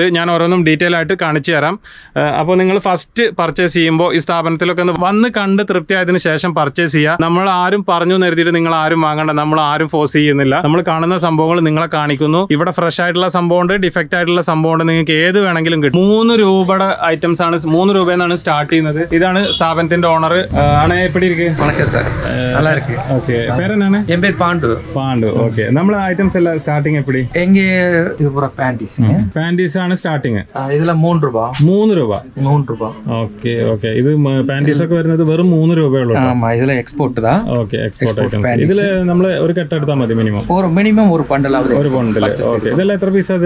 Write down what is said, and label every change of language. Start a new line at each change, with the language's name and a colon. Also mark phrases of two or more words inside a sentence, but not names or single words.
Malayalam: ഞാൻ ഓരോന്നും ഡീറ്റെയിൽ ആയിട്ട് കാണിച്ചു തരാം. അപ്പോൾ നിങ്ങൾ
English: first purchase
Malayalam: ചെയ്യുമ്പോൾ ഈ സ്ഥാപനത്തിലൊക്കെ വന്ന് കണ്ട് തൃപ്തിയായതിനു ശേഷം പർച്ചേസ് ചെയ്യുക. നമ്മൾ ആരും പറഞ്ഞു നിർത്തിയിട്ട് നിങ്ങൾ ആരും വാങ്ങണ്ട, നമ്മൾ ആരും ഫോഴ്സ് ചെയ്യുന്നില്ല. നമ്മൾ കാണുന്ന സംഭവങ്ങൾ നിങ്ങളെ കാണിക്കുന്നു. ഇവിടെ ഫ്രഷ് ആയിട്ടുള്ള സംഭവം ഉണ്ട്, ഡിഫക്റ്റ് ആയിട്ടുള്ള സംഭവം ഉണ്ട്. നിങ്ങൾക്ക് ഏത് വേണമെങ്കിലും കിട്ടും. 3 രൂപയുടെ ഐറ്റംസ് ആണ്. 3 രൂപയെന്നാണ് സ്റ്റാർട്ട് ചെയ്യുന്നത്. ഇതാണ് സ്ഥാപനത്തിന്റെ ഓണർ ആണ്.
Tamil: எப்படி இருக்கும்? வணக்கம் சார், நல்லா இருக்கு. ஓகே, பேர் என்னன்னு? என் பேர் பாண்டு. ஓகே, நம்மள ஐட்டம்ஸ் எல்லாம் ஸ்டார்டிங் எப்படி? எங்க இது பூரா
Malayalam: പാന്റീസ് ആണ് സ്റ്റാർട്ടിങ്. ഇതില 3 രൂപ. 3 രൂപ. ഓക്കെ. ഇത് പാന്റീസ് ഒക്കെ വരുന്നത് വെറും 3 രൂപയുള്ളൂ. ഇതിലെ എക്സ്പോർട്ട് താ. ഓക്കെ,
English: export items.
Malayalam: ഇതില് നമ്മള് ഒരു കെട്ട് എടുത്താൽ മതി മിനിമം ഒരു ബണ്ടിൽ. ഓക്കെ, ഇതെല്ലാം എത്ര പീസ്? അത്